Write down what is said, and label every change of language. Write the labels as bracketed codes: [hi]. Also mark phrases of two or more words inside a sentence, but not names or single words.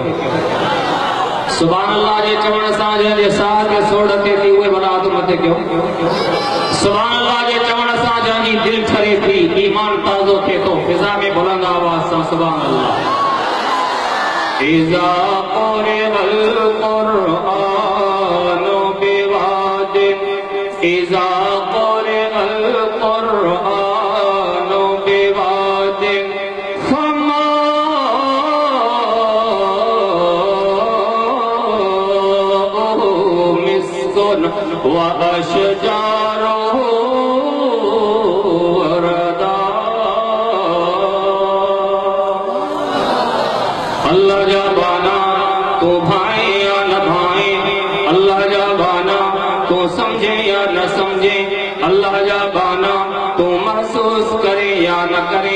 [ar] سبحان الله [sd] जे चवण सां जंहिंजे साह ते सोड़ थिए थी उहे वॾा हथ मथे कयो। [ar] سبحان الله [sd] जे चवण सां जंहिंजी दिलि ठरे थी ईमान ताज़ो उठे तो फिजा में बुलंद आवाज से [ar] سبحان الله. إذا قرئ القرآن بواد إذا قرئ القرآن بواد فما مسك وأشجاره وردا. [sd] अल्लाह जा बाना तो भाए या न भाए, अल्लाह जा बाना तो समझे या न समझे, अल्लाह जा बाना तो महसूस करे या न करे।